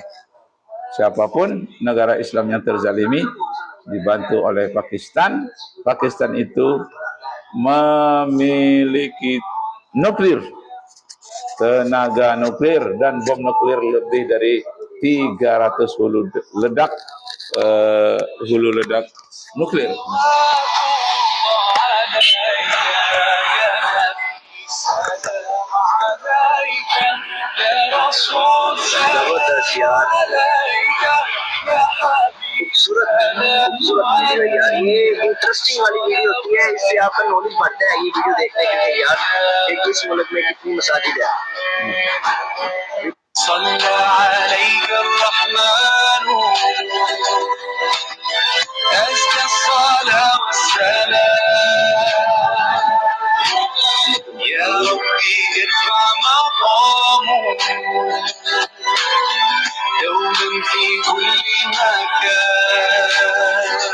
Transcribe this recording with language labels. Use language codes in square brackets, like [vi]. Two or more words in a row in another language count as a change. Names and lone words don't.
[id] Siapapun negara Islam yang terzalimi dibantu oleh Pakistan. Pakistan itu memiliki nuklir, tenaga nuklir dan bom nuklir lebih dari 300 hulu ledak nuklir. [hi] खूबसूरत वीडियो यार, ये इंटरेस्टिंग वाली वीडियो होती है, इससे आपका नॉलेज बढ़ता है। ये वीडियो देखने के लिए यार, एक इस मुल्क में कितनी मसाजिद है। [ar] صلى عليك الرحمن أزكى الصلاة والسلام يا ربي ارفع مقامه دوما في كل مكان